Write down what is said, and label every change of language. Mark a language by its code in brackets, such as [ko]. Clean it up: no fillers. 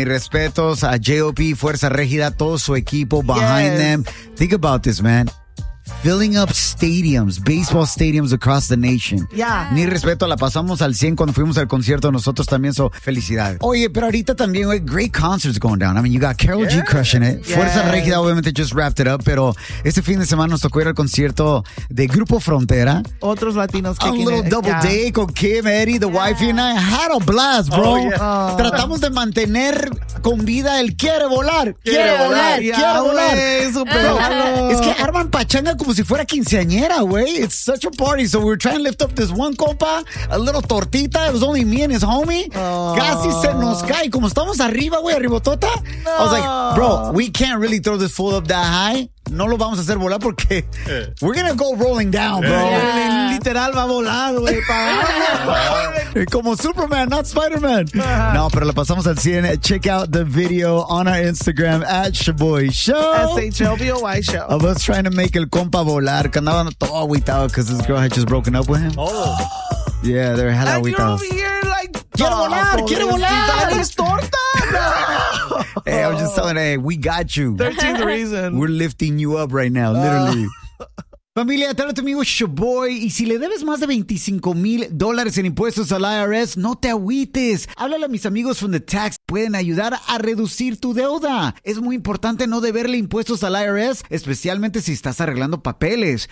[es] Mis respetos a JOP, Fuerza Regida, todo su equipo [en] behind them. Think about this, man. Filling up stadiums, baseball stadiums across the nation. Yeah. [es] Mi respeto, la pasamos al 100 cuando fuimos al concierto nosotros también, so felicidades. Oye, pero ahorita también, wey, [en] great concerts going down. I mean, you got Karol G crushing it. Yes. [es] Fuerza Regida obviamente [en] just wrapped it up, [es] pero este fin de semana nos tocó ir al concierto de Grupo Frontera. Otros latinos. [en] A little double day [es] con Kim, Eddie, [en] the wifey and I had a blast, bro. Oh, yeah. [es] Tratamos de mantener con vida el quiere volar, quiere volar. Super es que arman pachanga como si fuera quinceañera, güey. [en] It's such a party. So we're trying to lift up this one compa, a little tortita. It was only me and his homie. [es] Casi se nos cae. Como estamos arriba, güey, arribotota. No. [en] I was like, bro, we can't really throw this fool up that high. [es] No lo vamos a hacer volar porque [en] we're gonna go rolling down, bro. [es] Yeah. Literal va a volar, güey. Como Superman, not Spider-Man. No, pero la pasamos al 100. [en] Check out the video on our Instagram at Shaboy Show. S-H-O-B-O-Y Show. Of us trying to make [es] el compa volar. Que andaban todo agüitado [en] because this girl had just broken up with him. Oh. Yeah, they're hella agüitados. And you're over here like, [es] quiero volar, quiero volar. Es torta. [en] Hey, I was just telling her, hey, we got you. 13th reason. We're lifting you up right now, literally. [es] Familia, tal vez tu amigo Shaboy, y si le debes más de $25,000 en impuestos al IRS, no te agüites. Háblale a mis amigos [en] from the tax. [es] Pueden ayudar a reducir tu deuda. Es muy importante no deberle impuestos al IRS, especialmente si estás arreglando papeles.